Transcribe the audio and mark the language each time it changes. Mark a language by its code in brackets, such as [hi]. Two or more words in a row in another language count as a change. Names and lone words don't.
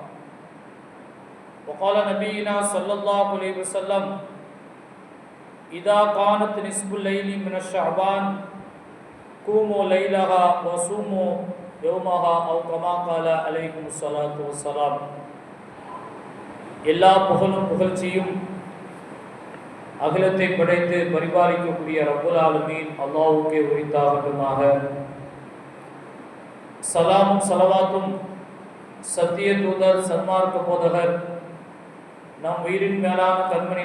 [ar] وقال نبينا صلى الله عليه وسلم: إذا كانت نصف الليل من الشعبان قوموا ليلها وصوموا يومها أو كما قال عليه الصلاة والسلام. [ta] எல்லா புகழும் புகழ்ச்சியும் அகிலத்தை படைத்து பரிபாலிக்கக்கூடிய [ar] رب العالمين [ta] அல்லாஹ்வுக்கே உரித்தாகட்டுமாக. சலாமும் சலவாத்தும் சத்திய தூதர் சன்மார்க்க போதகர் நம் உயிரின் மேலான கண்மணி